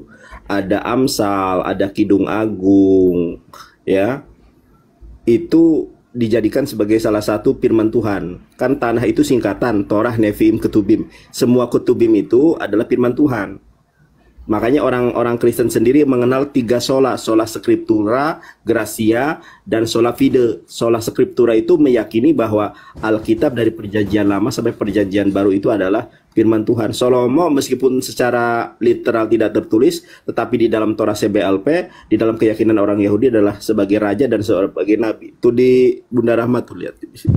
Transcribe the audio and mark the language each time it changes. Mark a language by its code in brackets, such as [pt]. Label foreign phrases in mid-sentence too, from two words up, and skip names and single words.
[id] Ada Amsal, ada Kidung Agung, ya. Itu dijadikan sebagai salah satu firman Tuhan. Kan tanah itu singkatan Torah Nevi'im Ketubim. Semua Ketubim itu adalah firman Tuhan. Makanya orang-orang Kristen sendiri mengenal 3 [la] sola Scriptura, [id] Gracia, dan [la] sola fide. Sola Scriptura [id] itu meyakini bahwa Alkitab dari perjanjian lama sampai perjanjian baru itu adalah firman Tuhan. Salomo meskipun secara literal tidak tertulis, tetapi di dalam Torah CBLP, di dalam keyakinan orang Yahudi adalah sebagai raja dan sebagai nabi. Itu di Bunda Rahmat tuh lihat di sini.